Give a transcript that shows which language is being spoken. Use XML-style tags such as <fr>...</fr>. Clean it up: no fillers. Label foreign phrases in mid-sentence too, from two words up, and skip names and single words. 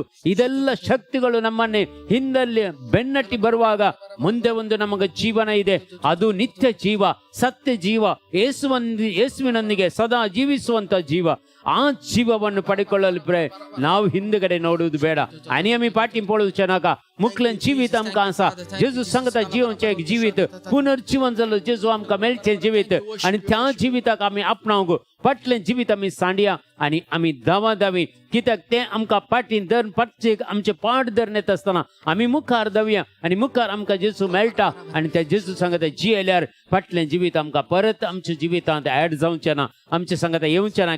<kn>ಇದೆಲ್ಲ ಶಕ್ತಿಗಳು ನಮ್ಮನ್ನೇ ಹಿಂದಲ್ಲಿ ಬೆನ್ನಟ್ಟಿ ಬರುವಾಗ ಮುಂದೆ ಒಂದು ನಮಗೆ ಜೀವನ ಇದೆ, ಅದು ನಿತ್ಯ ಜೀವ, ಸತ್ಯ ಜೀವ, ಯೇಸುವಿನೊಂದಿಗೆ ಸದಾ ಜೀವಿಸುವಂತ ಜೀವ. ಆ ಜೀವವನ್ನು ಪಡೆಕೊಳ್ಳಲು ನಾವು ಹಿಂದುಗಡೆ ನೋಡುವುದು ಬೇಡ.</kn> <kok>आणि आम्ही पाठी पळू चनाका मुखलन जीवित आमका आसा जेजू सांगता जीवनचे एक जीवित पुनर्जीवन जालो जेजू आमका मेळचे जीवित आणि त्या जीविताक आम्ही आपणावंक फाटलें जीवित आम्ही सांडया आणि आम्ही दावा दावी कित्याक ते आमकां पाठीन धर प्रत्येक आमचे पाठ धरून येत आसतना आम्ही मुखार दावया आणि मुखार आमकां जेजू मेळटा आणि त्या जेजू सांगता जियेल्यार फाटलें जीवित आमकां परत आमच्या जिवितांत ऍड जावचें ना, आमचे सांगता येवचें ना.</kok>